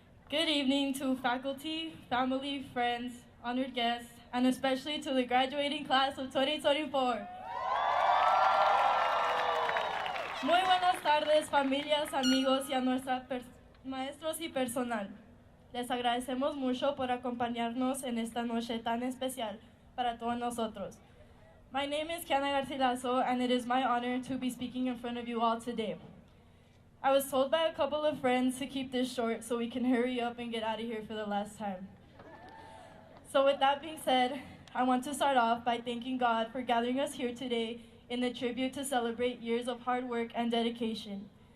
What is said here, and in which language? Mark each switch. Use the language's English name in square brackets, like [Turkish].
[English] Good evening to faculty, family, friends, honored guests, and especially to the graduating class of 2024. [Spanish] Muy buenas tardes, familias, amigos y a nuestros maestros y personal. Les agradecemos mucho por acompañarnos en esta noche tan especial para todos nosotros. [English] My name is Kiana Garcilaso, and it is my honor to be speaking in front of you all today. I was told by a couple of friends to keep this short so we can hurry up and get out of here for the last time. So with that being said, I want to start off by thanking God for gathering us here today in the tribute to celebrate years of hard work and dedication.